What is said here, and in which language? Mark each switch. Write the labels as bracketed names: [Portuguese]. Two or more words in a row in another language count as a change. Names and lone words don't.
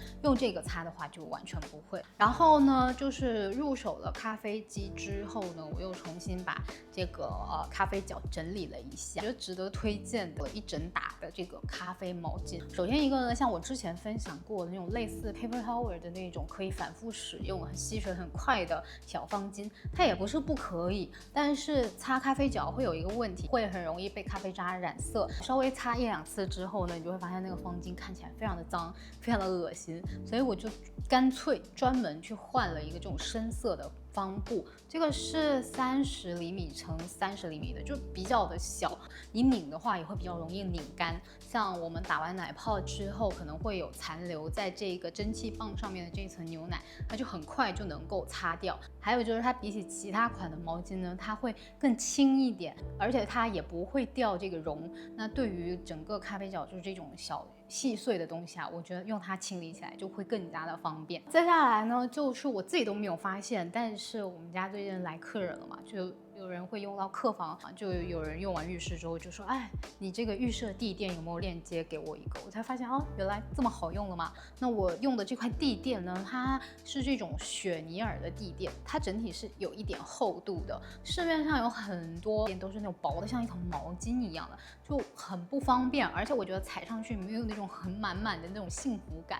[Chinese] 用這個擦的話就完全不會。然後呢，就是入手了咖啡機之後呢，我又重新把這個咖啡角整理了一下，覺得值得推薦的一整打的這個咖啡毛巾。首先一個呢，像我之前分享過的那種類似 [English] paper towel [Chinese] 的那種可以反覆使用、很吸水很快的小方巾，它也不是不可以，但是擦咖啡角會有一個問題，會很容易被咖啡渣染色。稍微擦1-2次之後呢，你就會發現那個方巾看起來非常的髒，非常的惡心，所以我就乾脆專門去換了一個這種深色的方布，這個是30厘米乘30厘米的，就比較的小，你擰的話也會比較容易擰乾。像我們打完奶泡之後，可能會有殘留在這個蒸汽棒上面的這一層牛奶，那就很快就能夠擦掉。還有就是它比起其他款的毛巾呢，它會更輕一點，而且它也不會掉這個絨。那對於整個咖啡角就是這種小細碎的東西啊，我覺得用它清理起來就會更加的方便。接下來呢，就是我自己都沒有發現，但是我們家最近來客人了嘛，就有人會用到客房，就有人用完浴室之後就說，哎，你這個浴室的地墊有沒有鏈接給我一個？我才發現哦，原來這麼好用了嗎？那我用的這塊地墊呢，它是這種雪尼爾的地墊，它整體是有一點厚度的。市面上有很多都是那種薄的，像一层毛巾一樣的，就很不方便，而且我覺得踩上去沒有那種很滿滿的那種幸福感。